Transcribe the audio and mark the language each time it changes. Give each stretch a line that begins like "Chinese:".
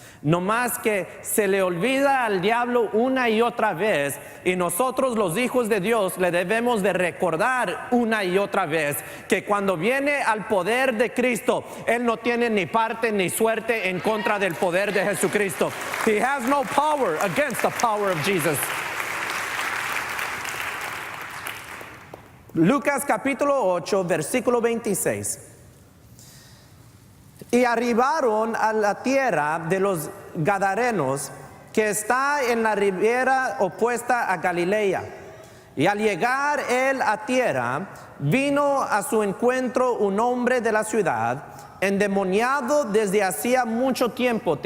Spanish: No más que se le olvida al diablo una y otra vez, y nosotros los hijos de Dios le debemos de recordar una y otra vez que cuando viene al poder de Cristo, Él no tiene ni parte ni suerte en contra del poder de Jesucristo.
English: He has no power against the power of Jesus.
Spanish: Lucas capítulo 8, versículo 26. Y arribaron a la tierra de los Gadarenos, que está en la ribera opuesta a Galilea. Y al llegar él a tierra, vino a su encuentro un hombre de la ciudad, endemoniado desde hacía mucho tiempo.